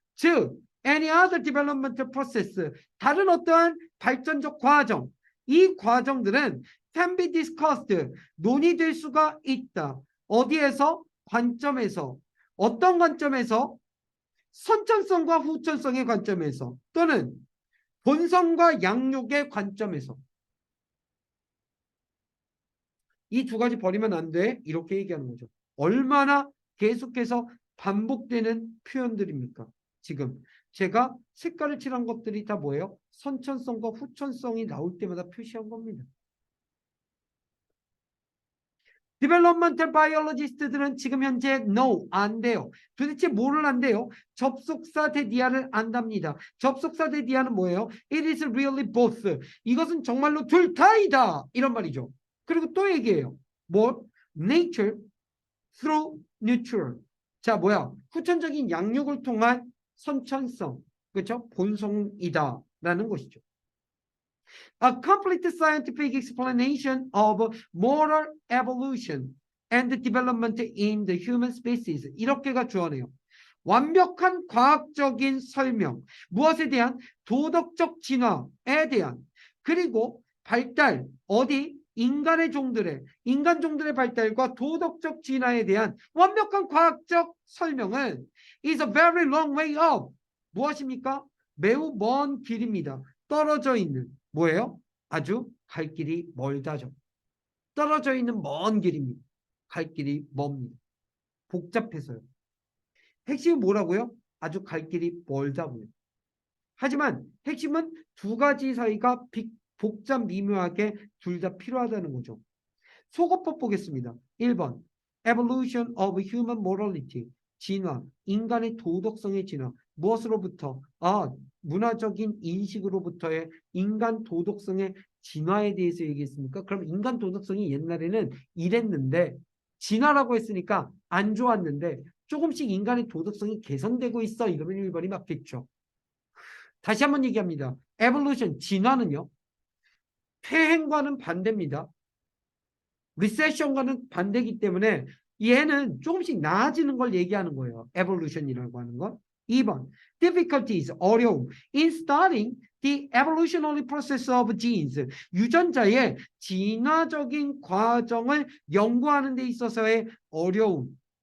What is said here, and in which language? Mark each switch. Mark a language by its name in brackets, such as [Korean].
[English] 즉, any other developmental process. [Korean] 다른 어떠한 발전적 과정. [English] 이 과정들은 can be discussed. [Korean] 논의될 수가 있다. 어디에서? 관점에서. 어떤 관점에서? 선천성과 후천성의 관점에서. 또는 본성과 양육의 관점에서. 이 두 가지 버리면 안 돼. 이렇게 얘기하는 거죠. 얼마나 계속해서 반복되는 표현들입니까? 지금 제가 색깔을 칠한 것들이 다 뭐예요? 선천성과 후천성이 나올 때마다 표시한 겁니다. 디벨롭먼털 바이올로지스트들은 지금 현재 no, 안 돼요. 도대체 뭐를 안 돼요? 접속사 대디아를 안답니다. 접속사 대디아는 뭐예요? [English] It is really both. [Korean] 이것은 정말로 둘 다이다. 이런 말이죠. 그리고 또 얘기해요. 뭐? [English] Nature through nurture. [Korean] 자, 뭐야? 후천적인 양육을 통한 선천성. 그렇죠? 본성이다. 라는 것이죠. [English] A complete scientific explanation of moral evolution and development in the human species. [Korean] 이렇게가 주어네요. 완벽한 과학적인 설명. 무엇에 대한? 도덕적 진화에 대한. 그리고 발달. 어디? 인간 종들의 발달과 도덕적 진화에 대한 완벽한 과학적 설명은 is a very long way up. 무엇입니까? 매우 먼 길입니다. 떨어져 있는. 뭐예요? 아주 갈 길이 멀다죠. 떨어져 있는 먼 길입니다. 갈 길이 멉니다. 복잡해서요. 핵심은 뭐라고요? 아주 갈 길이 멀다고요. 하지만 핵심은 두 가지 사이가 복잡 미묘하게 둘 다 필요하다는 거죠. 속어법 보겠습니다. [English] 1번 Evolution of Human Morality. [Korean] 진화, 인간의 도덕성의 진화. 무엇으로부터? 문화적인 인식으로부터의 인간 도덕성의 진화에 대해서 얘기했습니까? 그럼 인간 도덕성이 옛날에는 이랬는데 진화라고 했으니까 안 좋았는데 조금씩 인간의 도덕성이 개선되고 있어. 이러면 1번이 맞겠죠. 다시 한번 얘기합니다. 에볼루션, 진화는요. 폐행과는 반대입니다. 리세션과는 반대이기 때문에 얘는 조금씩 나아지는 걸 얘기하는 거예요. evolution이라고 하는 건. 2번, difficulties, 어려움. [English] In studying the evolutionary process of genes. [Korean] 유전자의 진화적인 과정을 연구하는 데 있어서의 어려움.